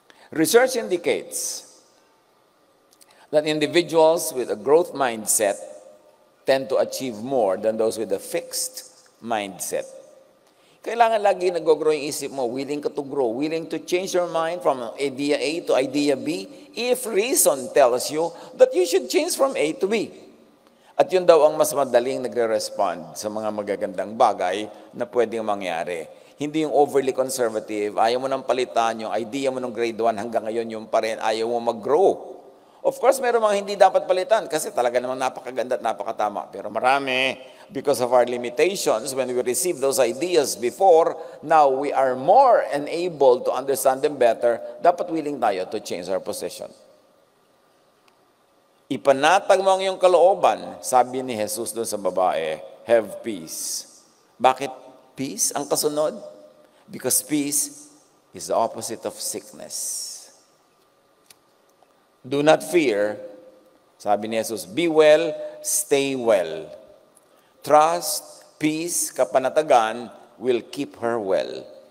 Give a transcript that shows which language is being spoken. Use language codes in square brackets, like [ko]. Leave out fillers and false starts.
[en] Research indicates that individuals with a growth mindset tend to achieve more than those with a fixed mindset. [tl] Kailangan lagi nag-grow yung isip mo, [en] willing ka to grow, willing to change your mind from idea A to idea B if reason tells you that you should change from A to B. [tl] At yun daw ang mas madaling nagre-respond sa mga magagandang bagay na pwedeng mangyari. Hindi yung overly conservative, ayaw mo nang palitan yung idea mo ng grade 1 hanggang ngayon yung pa rin, ayaw mo mag-grow. [en] Of course, meron mga hindi dapat palitan kasi talaga namang napakaganda at napakatama. [tl] Pero marami, [en] because of our limitations, when we receive those ideas before, now we are more enabled to understand them better, [tl] dapat willing tayo [en] to change our position. [tl] Ipanatag mo ang iyong kalooban, sabi ni Jesus doon sa babae, [en] have peace. [tl] Bakit peace ang kasunod? [en] Because peace is the opposite of sickness. Do not fear, [tl] sabi ni Jesus, [en] be well, stay well. Trust, peace, kapanatagan will keep her well.